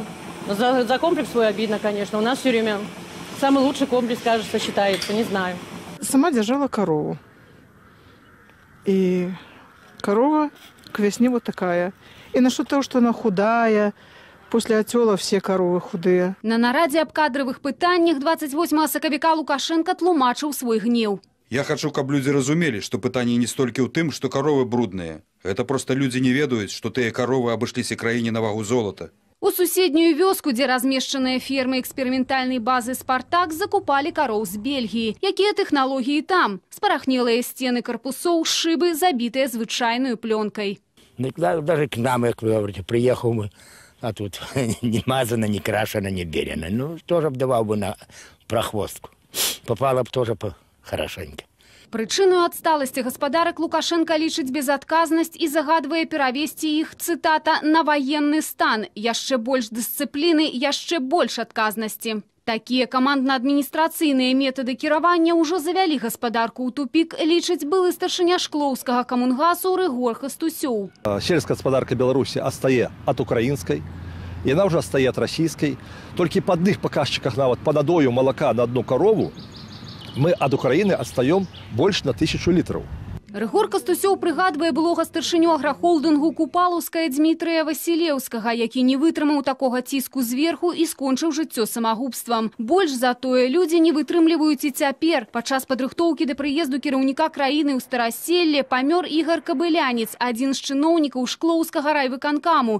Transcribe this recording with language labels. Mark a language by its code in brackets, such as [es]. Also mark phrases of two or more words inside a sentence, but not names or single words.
[ru] За комплекс свой обидно, конечно. У нас все время самый лучший комплекс, кажется, считается. Не знаю. Сама держала корову. И корова к весне вот такая. И насчет того, что она худая, после отела все коровы худые. [be] На нарадзе аб кадровых пытаннях 28 сакавіка Лукашенко тлумачыў свой гнев. [ru] Я хочу, [be] каб люди разумели, что пытание не столькі ў тым, [ru] что коровы брудныя. Это просто люди [be] не ведаюць, что тыя коровы абышліся краіне на вагу золота. У суседнюю вёску, дзе размешчаныя фермы эксперыментальнай базы «Спартак», закупалі кароў з Бельгіі. Якія тэхналогіі там? Спарахнелыя сцены карпусоў, шыбы, забітыя звычайною плёнкай. [ru] Даже к нам, как вы говорите, приехал мы, а тут не мазано, не крашено, не белено. Ну, тоже давал бы на прохвостку. Попало бы тоже хорошенько. [be] Прычыною адсталасці гаспадарак Лукашенко лічыць безадказнасць і загадвае перавесці іх, цытата, на ваенны стан. Яшчэ больш дысцыпліны, яшчэ больш адказнасці. Такія камандна-адміністрацыйныя метады кіравання ўжо завялі гаспадарку ў тупік, лічыць былы старшыня Шклоўскага камунгасу Рыгор Хастусёў. Сельская гаспадарка Беларусі адстае ад украінскай, яна ўжо адстае ад расійскай. Толькі па адных паказчыках, нават па надою малака [ru] на одну корову, мы ад Украины отстаем больше на 1000 литров. [be] Рыгор Хастусёў прыгадвае былога старшыню аграхолдынгу «Купалаўская» Дмітрыя Васілеўскага, які не вытрымаў такога ціску зверху і скончыў жыццё самагубствам. Больш за тое, людзі не вытрымліваюць і цяпер. Падчас падрыхтоўкі да прыезду кіраўніка краіны ў Стараселле памёр Ігар Кабылянец, адзін з чыноўнікаў Шклоўскага райвыканкаму.